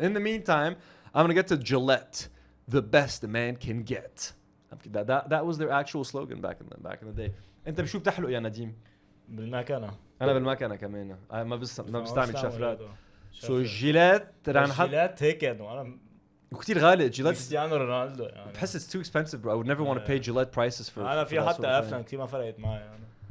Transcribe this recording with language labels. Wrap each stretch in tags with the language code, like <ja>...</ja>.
<en>In the meantime, I'm gonna get to Gillette, the best a man can get. That was their actual slogan back in the day.</en> <ar>أنت بشو بتحلق يا نديم؟ بالمكنة. أنا بالمكنة كمان. ما بستعمل شفرات. So Gillette راح نحط. Gillette هيك يعني أنا. وكتير غالي Gillette. كريستيانو رونالدو يعني. بحس</ar> <en>it's too expensive bro. I would never want to pay Gillette prices for.</en> <ar>أنا في حتى أفلام كتير ما فرقت معي يعني.</ar>